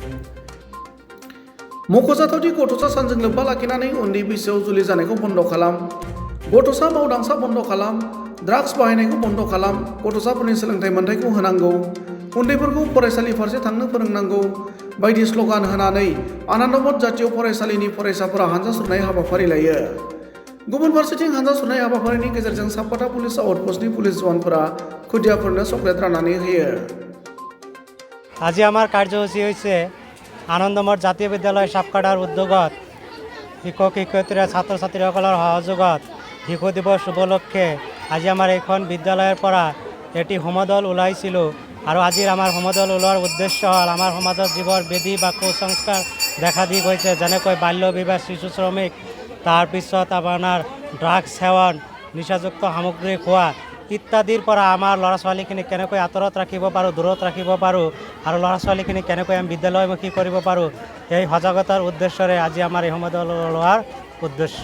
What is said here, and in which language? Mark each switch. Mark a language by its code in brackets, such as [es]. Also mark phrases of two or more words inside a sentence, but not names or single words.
[brx] मख'जाथावदि गथ'सा सानजों लोब्बा लाखिनानै उन्दै बैसोआव जुलि जानायखौ बन्द' खालाम, गथ'सा मावदांसा बन्द' खालाम, ड्राग्स बाहायनायखौ बन्द' खालाम, गथ'साफोरनि सोलोंथाइ मोनथायखौ होनांगौ, उन्दैफोरखौ फरायसालि फारसे थांनो फोरोंनांगौ बायदि स्ल'गान होनानै आनन्द मठ जातीय फरायसालिनि फरायसाफोरा हानजा सुरनाय हाबाफारि लायो। गुबुन फारसेथिं हानजा सुरनाय हाबाफारिनि गेजेरजों साबकाता पुलिस आउटपस्टनि पुलिस जवानफोरा खुदियाफोरनो चकलेट राननानै होयो। [as] আজি আমাৰ কাৰ্যসূচী হৈছে আনন্দ মঠ জাতীয় বিদ্যালয় সাবকাটাৰ উদ্যোগত শিক্ষক শিক্ষয়িত্ৰী ছাত্ৰ ছাত্ৰীসকলৰ সহযোগত শিশু দিৱস উপলক্ষে আজি আমাৰ এইখন বিদ্যালয়ৰ পৰা এটি হোমদল ওলাইছিলোঁ আৰু আজিৰ আমাৰ হোমদল ওলোৱাৰ উদ্দেশ্য হ'ল আমাৰ সমাজত যিবোৰ বিধি বা কুসংস্কাৰ দেখা দি গৈছে, যেনেকৈ বাল্য বিবাহ, শিশু শ্ৰমিক, তাৰপিছত আপোনাৰ ড্ৰাগছ সেৱন, নিচাযুক্ত সামগ্ৰী খোৱা ইত্যাদিৰ পৰা আমাৰ ল'ৰা ছোৱালীখিনিক কেনেকৈ আঁতৰত ৰাখিব পাৰোঁ, দূৰত ৰাখিব পাৰোঁ আৰু ল'ৰা ছোৱালীখিনিক কেনেকৈ আমি বিদ্যালয়মুখী কৰিব পাৰোঁ, এই সজাগতাৰ উদ্দেশ্যৰে আজি আমাৰ এই হোমদল ওলোৱাৰ উদ্দেশ্য।